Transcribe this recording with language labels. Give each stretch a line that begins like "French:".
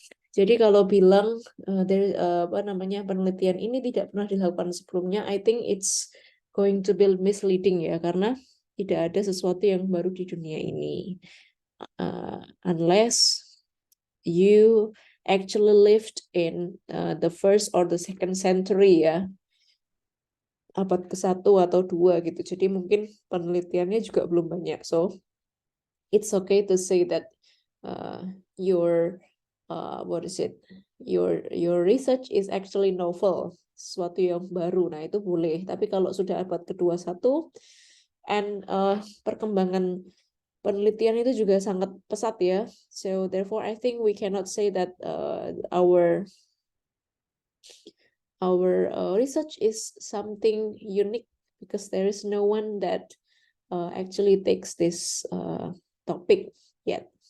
Indonesian: Jadi kalau bilang penelitian ini tidak pernah dilakukan sebelumnya,
English: I think it's going to be misleading
Indonesian: ya, karena tidak ada sesuatu yang baru di dunia ini.
English: Unless you actually lived in the first or the second century ya,
Indonesian: abad ke-1 atau 2 gitu. Jadi mungkin penelitiannya juga belum banyak.
English: So it's okay to say that your your research is actually novel,
Indonesian: sesuatu yang baru. Nah, itu boleh. Tapi kalau sudah abad ke-21 and perkembangan penelitian itu juga sangat pesat ya.
English: So therefore I think we cannot say that our research is something unique because there is no one that actually takes this topic yet.